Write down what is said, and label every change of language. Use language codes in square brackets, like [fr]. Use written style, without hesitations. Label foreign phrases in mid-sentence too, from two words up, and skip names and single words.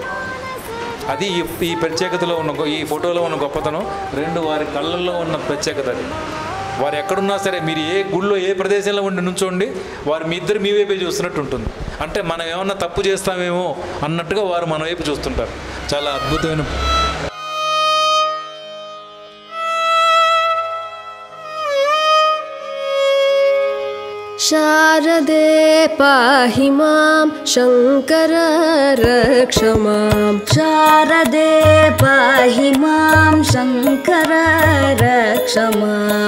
[te] అది ఈ ప్రత్యేకతలో ఉన్న ఈ ఫోటోలో ఉన్న గొప్పతనం. రెండు వారి కళ్ళల్లో ఉన్న ప్రత్యేకత అది. వారు ఎక్కడున్నా సరే మీరు ఏ గుళ్ళో ఏ ప్రదేశంలో ఉండి నుంచోండి వారు మీ ఇద్దరు మీ వైపే చూస్తున్నట్టు ఉంటుంది. అంటే మనం ఏమన్నా తప్పు చేస్తామేమో అన్నట్టుగా వారు మన వైపు చూస్తుంటారు. చాలా అద్భుతమైన [sa] शारदे पाहि मां शङ्कर रक्ष मां. शारदे पाहि मां शङ्कर रक्ष मां.